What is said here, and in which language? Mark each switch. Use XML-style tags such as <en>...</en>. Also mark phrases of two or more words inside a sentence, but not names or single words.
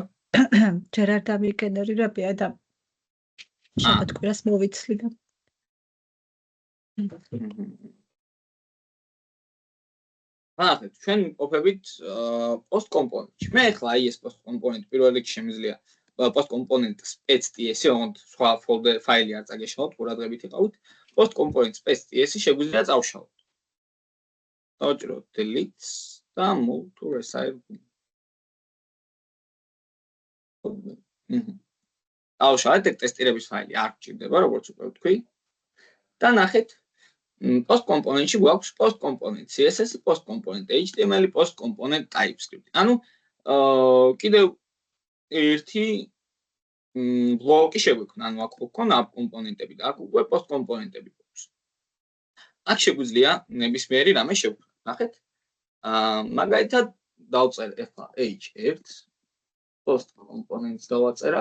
<ka>ჯერ არ დამიგენერირებია და შაბათ კვირას მოვიცლი და. ახლა ჩვენ ყოფებით</ka> <en>post component-</en> <ka>ში. მე ახლა აი ეს</ka> <en>post component</en> <ka>პირველ რიგში შემიძლია</ka> <en>post component spec.ts</en> <ka>on სხვა folder ფაილი არ წაგეშალოთ, ყურადღებით იყავით.</ka> <en>post component spec.ts</en> <ka>შეგვიძლია წავშალოთ. დავჭიროთ delete და</ka> <en>move to resize.</en> <ka>დავშალეთ ტესტირების ფაილი არ გჭირდება, როგორც უკვე ვთქვი. და ნახეთ</ka> <en>post component-</en> <ka>ში გვაქვს</ka> <en>post component CSS, post component HTML, post component TypeScript.</en> <ka>ანუ კიდევ ერთი ბლოკი შეგვექმნა, ანუ აქ გვქონა app კომპონენტები და აქ უკვე post კომპონენტები გვაქვს. აქ შეგვიძლია ნებისმიერი რამე შევქმნათ. ნახეთ. მაგალითად დავწერ ახლა</ka> <en>h1 post components</en> <ka>დავაწერა.</ka>